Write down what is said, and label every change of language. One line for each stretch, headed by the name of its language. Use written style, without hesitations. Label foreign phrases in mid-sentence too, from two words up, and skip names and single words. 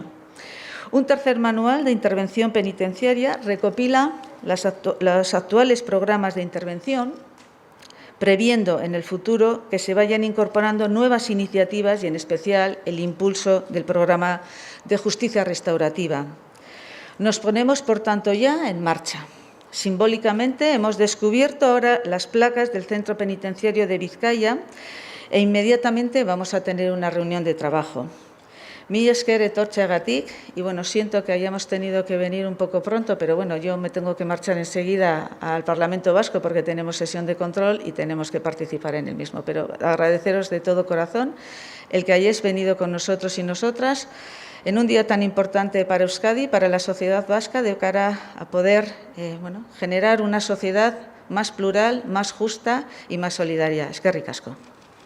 Spanish: Un tercer manual de intervención penitenciaria recopila los actuales programas de intervención, previendo en el futuro que se vayan incorporando nuevas iniciativas y, en especial, el impulso del programa de justicia restaurativa. Nos ponemos, por tanto, ya en marcha. Simbólicamente hemos descubierto ahora las placas del Centro Penitenciario de Vizcaya e inmediatamente vamos a tener una reunión de trabajo.
Basque: Mila esker etortzeagatik,
Spanish: y bueno, siento que hayamos tenido que venir un poco pronto, pero bueno, yo me tengo que marchar enseguida al Parlamento Vasco porque tenemos sesión de control y tenemos que participar en el mismo. Pero agradeceros de todo corazón el que hayáis venido con nosotros y nosotras en un día tan importante para Euskadi, para la sociedad vasca, de cara a poder generar una sociedad más plural, más justa y más solidaria.
Basque: Eskerrik asko.